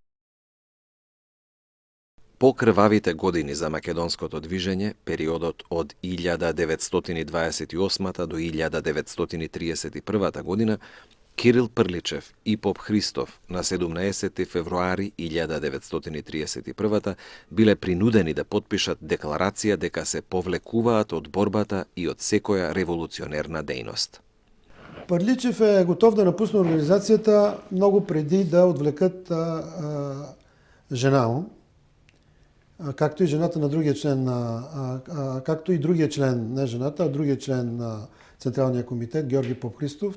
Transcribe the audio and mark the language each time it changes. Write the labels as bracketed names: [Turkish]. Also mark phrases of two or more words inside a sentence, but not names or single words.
[Macedonian] По крвавите години за македонското движење, периодот од 1928 до 1931 година, Кирил Прличев и поп Христов на 17 февруари 1931 биле принудени да потпишат декларација дека се повлекуваат од борбата и од секоја револуционерна дејност. [Bulgarian] Пърличев е готов да напусне организацията много преди да отвлекат жена му, както и жената на другия член, както и другия член, не жената, а другия член на Централния комитет, Георги Попхристов.